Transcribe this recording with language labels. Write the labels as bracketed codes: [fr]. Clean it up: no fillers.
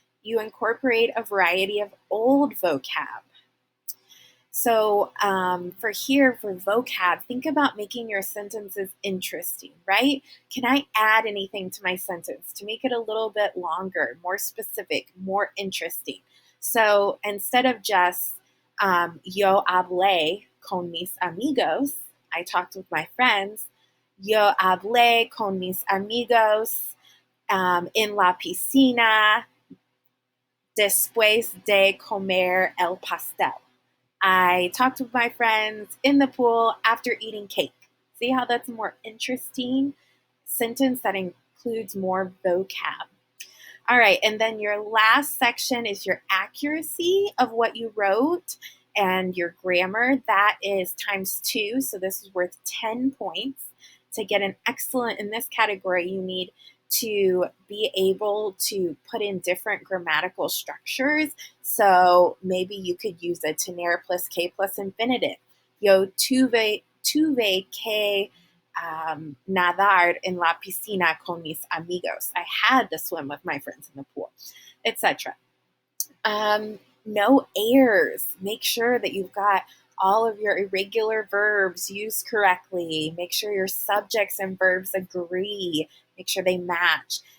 [en] You incorporate a variety of old vocab. So for vocab, think about making your sentences interesting, right? Can I add anything to my sentence to make it a little bit longer, more specific, more interesting? So instead of just [es] yo hablé con mis amigos, [en] I talked with my friends, [es] yo hablé con mis amigos en la piscina después de comer el pastel. [en] I talked with my friends in the pool after eating cake. See how that's a more interesting sentence that includes more vocab. All right, and then your last section is your accuracy of what you wrote and your grammar. That is ×2, so this is worth 10 points. To get an excellent in this category, you need to be able to put in different grammatical structures. So maybe you could use a tener plus que plus infinitive. [es] Yo tuve que nadar en la piscina con mis amigos. [en] I had to swim with my friends in the pool, etc. No errors. Make sure that you've got all of your irregular verbs used correctly. Make sure your subjects and verbs agree. Make sure they match.